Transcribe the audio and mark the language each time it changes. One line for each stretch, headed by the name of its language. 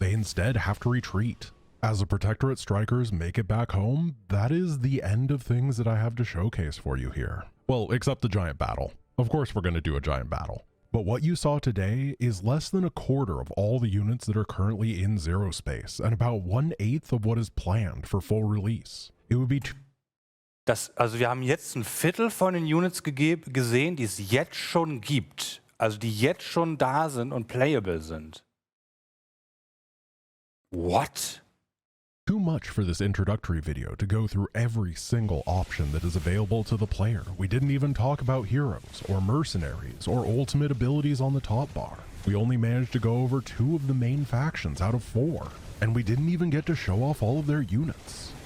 English: They instead have to retreat. As the Protectorate Strikers make it back home, that is the end of things that I have to showcase for you here. Well, except the giant battle. Of course we're going to do a giant battle. But what you saw today is less than a quarter of all the units that are currently in Zerospace, and about 1/8 of what is planned for full release. It would be...
German: Also wir haben jetzt ein Viertel von den Units gesehen, die es jetzt schon gibt. Also die jetzt schon da sind und playable sind.
English: What? Too much for this introductory video to go through every single option that is available to the player. We didn't even talk about heroes, or mercenaries, or ultimate abilities on the top bar. We only managed to go over 2 of the main factions out of 4, and we didn't even get to show off all of their units.